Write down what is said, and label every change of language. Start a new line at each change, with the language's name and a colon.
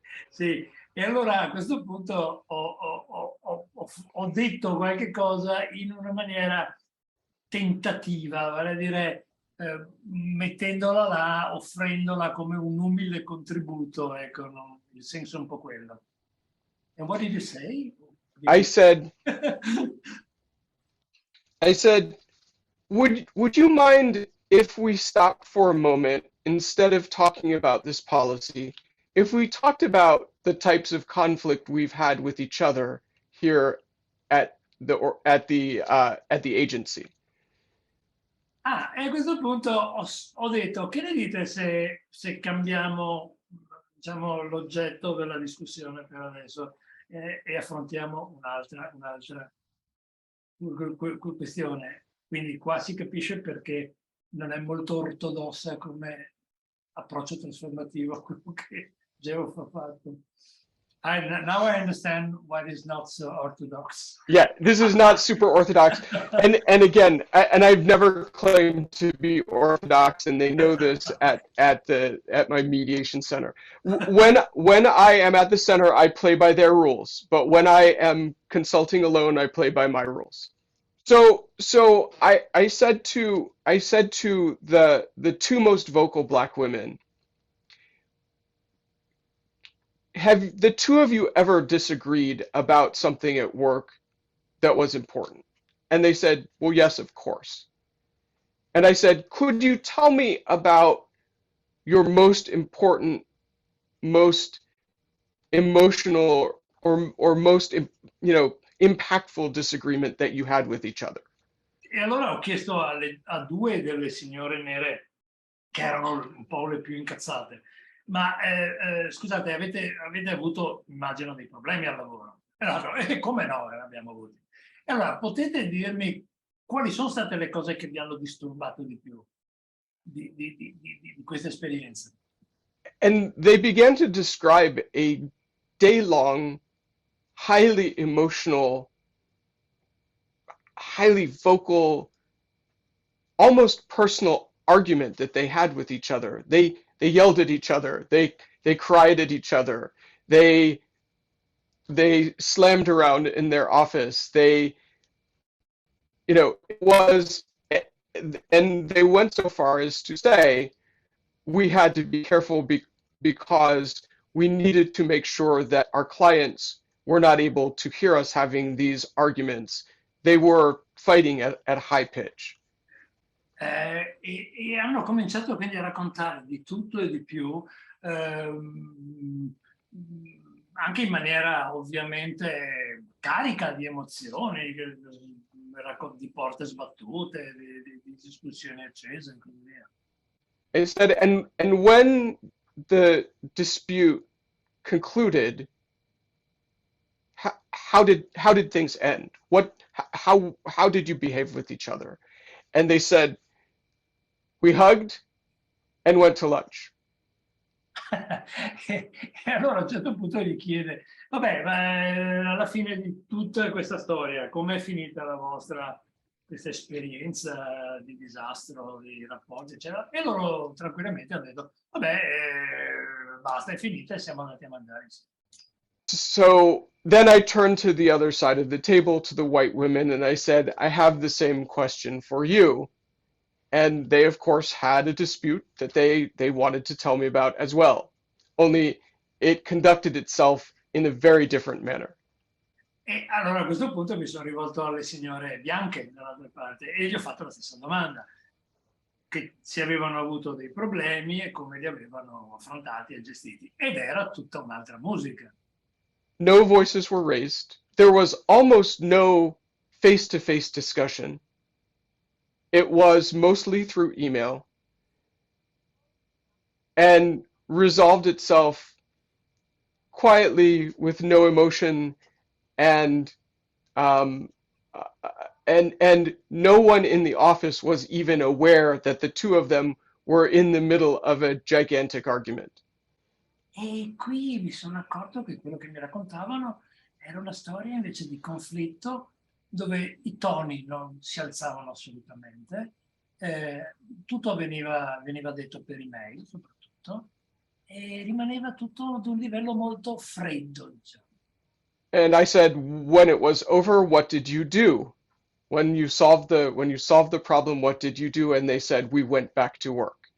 Italian: Sì, e allora a questo punto ho detto qualche cosa in una maniera tentativa, vale a dire mettendola là, offrendola come un umile contributo, ecco, no? Il senso è un po' quello.
English: And what did you say? I said, I said, would you mind if we stopped for a moment instead of talking about this policy, if we talked about the types of conflict we've had with each other here at the agency?
Italian: Ah, e a questo punto ho detto, che ne dite se cambiamo, diciamo, l'oggetto della discussione per adesso e affrontiamo un'altra questione. Quindi qua si capisce perché non è molto ortodossa come approccio trasformativo a quello che G Woolf ha fatto.
English: Now I understand why it is not so orthodox. Yeah, this is not super orthodox, and again, I've never claimed to be orthodox, and they know this at my mediation center. When I am at the center, I play by their rules, but when I am consulting alone, I play by my rules. So I said to the two most vocal black women, have the two of you ever disagreed about something at work that was important? And they said, well, yes, of course. And I said, could you tell me about your most important, most emotional, or most, impactful disagreement that you had with each other?
Italian: E allora ho chiesto a due delle signore nere, che erano un po' le più incazzate, ma scusate, avete avuto, immagino, dei problemi al lavoro? E come no, abbiamo avuti. E allora, potete dirmi quali sono state le cose che vi hanno disturbato di più di questa esperienza?
English: And they began to describe a day-long, highly emotional, highly vocal, almost personal argument that they had with each other. They yelled at each other. They cried at each other. They slammed around in their office. It was, and they went so far as to say we had to be careful because we needed to make sure that our clients were not able to hear us having these arguments. They were fighting at high pitch.
Italian: E hanno cominciato quindi a raccontare di tutto e di più, anche in maniera ovviamente carica di emozioni, di porte sbattute, di discussioni accese e così via.
English: It said, and when the dispute concluded, how did things end? How did you behave with each other? And they said, we hugged and went to lunch.
Italian: E allora a un certo punto gli chiede, vabbè, ma alla fine di tutta questa storia, com'è finita questa esperienza di disastro, di rapporti, eccetera? E loro tranquillamente hanno detto, vabbè, basta, è finita e siamo andati a mangiare insieme.
English: So then I turned to the other side of the table, to the white women, and I said, I have the same question for you. And they, of course, had a dispute that they wanted to tell me about as well. Only it conducted itself in a very different manner.
Italian: E allora a questo punto mi sono rivolto alle signore bianche dall'altra parte e gli ho fatto la stessa domanda, che se avevano avuto dei problemi e come li avevano affrontati e gestiti. Ed era tutta un'altra musica.
English: No voices were raised. There was almost no face-to-face discussion. It was mostly through email and resolved itself quietly with no emotion and and no one in the office was even aware that the two of them were in the middle of a gigantic argument.
Italian: E qui mi sono accorto che quello che mi raccontavano era una storia invece di conflitto dove i toni non si alzavano assolutamente, tutto veniva detto per email soprattutto, e rimaneva tutto ad un livello molto freddo, diciamo.
English: And I said, when it was over, what did you do? When you solved the problem, what did you do? And they said, we went back to work.